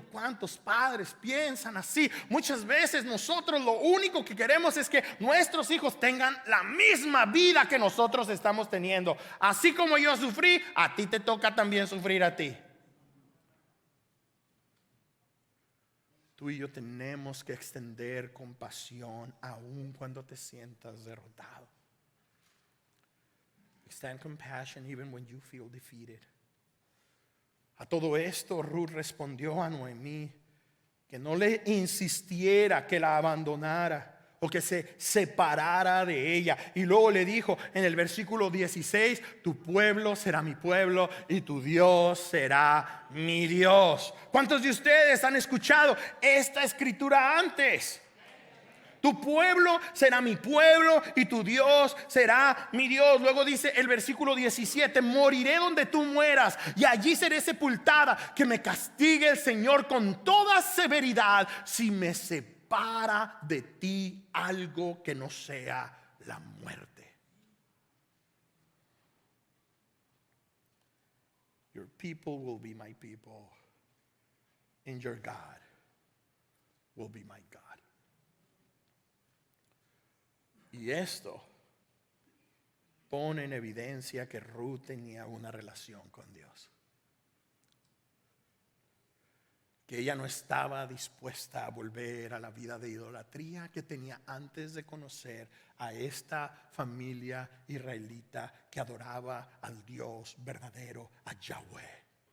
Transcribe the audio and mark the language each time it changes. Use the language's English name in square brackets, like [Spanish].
[Spanish] ¿Cuántos padres piensan así? Muchas veces nosotros lo único que queremos es que nuestros hijos tengan la misma vida que nosotros estamos teniendo. Así como yo sufrí, a ti te toca también sufrir a ti. Tú y yo tenemos que extender compasión aun cuando te sientas derrotado. [English] Extend compassion even when you feel defeated. [Spanish] A todo esto Ruth respondió a Noemí que no le insistiera que la abandonara o que se separara de ella. Y luego le dijo en el versículo 16: tu pueblo será mi pueblo y tu Dios será mi Dios. ¿Cuántos de ustedes han escuchado esta escritura antes? Tu pueblo será mi pueblo y tu Dios será mi Dios. Luego dice el versículo 17: moriré donde tú mueras y allí seré sepultada. Que me castigue el Señor con toda severidad si me separa de ti algo que no sea la muerte. [English] Your people will be my people and your God will be my God. [Spanish] Y esto pone en evidencia que Ruth tenía una relación con Dios, que ella no estaba dispuesta a volver a la vida de idolatría que tenía antes de conocer a esta familia israelita que adoraba al Dios verdadero, a Yahweh.